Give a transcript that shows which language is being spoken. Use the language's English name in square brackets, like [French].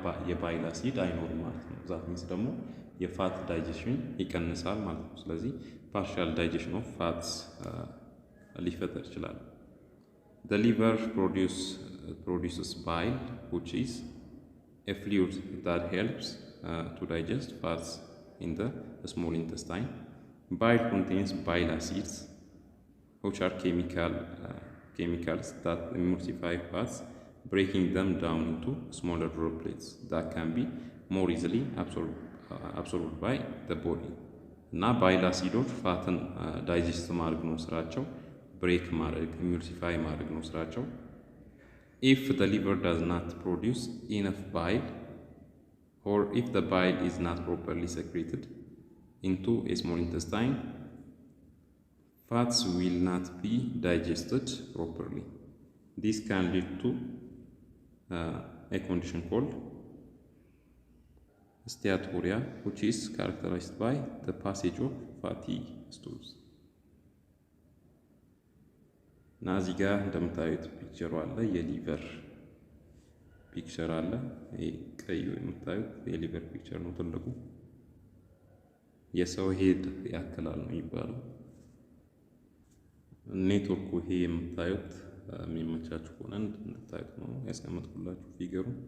[Amharic] የባይል አሲድ አይኖርም ማለት ነው። [English] ዛት ሚንስ [Amharic] ደግሞ የፋት ዳይጀሽን ይቀንሳል ማለት ነው። ስለዚህ [English] ፓርሻል ዳይጀሽን ኦፍ ፋትስ [Amharic] ሊፈጠር ይችላል። [English] The liver produces bile, which is a fluid that helps to digest fats in the small intestine. Bile contains bile acids, which are chemicals that emulsify fats, breaking them down into smaller droplets that can be more easily absorbed by the body. [Amharic] እና ባይል አሲዶች ፋትን ዳይጀስት ማድረግ ነው ስራቸው። [English] ብሬክ ማድረግ ኢሙልሲፋይ ማድረግ ነው ስራቸው። If the liver does not produce enough bile, or if the bile is not properly secreted into a small intestine, fats will not be digested properly. This can lead to a condition called steatorrhea, which is characterized by the passage of fatty stools. [Amharic] እና እዚህ ጋር እንደምታዩት ፒክቸሩ አለ፣ የሊቨር ፒክቸር አለ። ይሄ ቀዩ የምታዩት የሊቨር ፒክቸር ነው። ትልቁ የሰው ሄድ ያክላል ነው የሚባለው። ኔትወርኩ ይሄ የምታዩት የሚመቻችሁ ከሆነ እንድታዩት ነው ያስቀመጥኩላችሁ ፊገሩ።